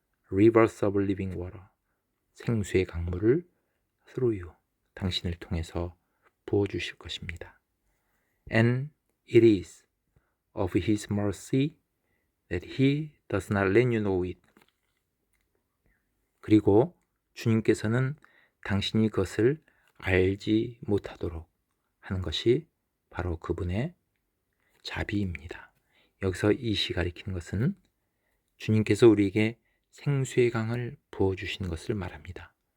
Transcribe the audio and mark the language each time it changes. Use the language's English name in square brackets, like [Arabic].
[English] Rivers of living water, [Korean] 생수의 강물을 [English] through you, [Korean] 당신을 통해서 부어주실 것입니다. [English] And it is of His mercy that He does not let you know it. [Korean] 그리고 주님께서는 당신이 그것을 알지 못하도록 하는 것이 바로 그분의 자비입니다. 여기서 이시 가리키는 것은 주님께서 우리에게 생수의 강을 부어주신 것을 말합니다.